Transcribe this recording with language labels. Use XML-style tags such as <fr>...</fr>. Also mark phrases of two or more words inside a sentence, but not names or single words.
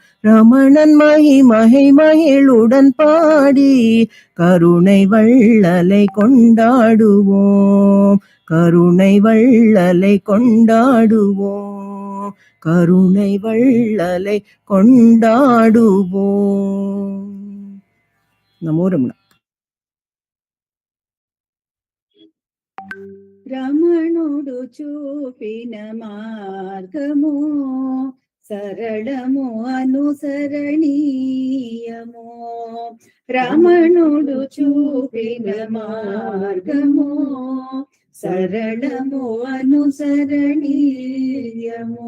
<ta>ரமணன் மகிமகை மகிழுடன் பாடி கருணை வள்ளலை கொண்டாடுவோம். கருணை வள்ளலை கொண்டாடுவோம். கருணை வள்ளலை கொண்டாடுவோம். நமோ ரமண.</ta> <te>రమణుడు చూపిన మార్గము సరళము అనుసరణీయము. రమణుడు చూపిన మార్గము సరళము అనుసరణీయము.</te>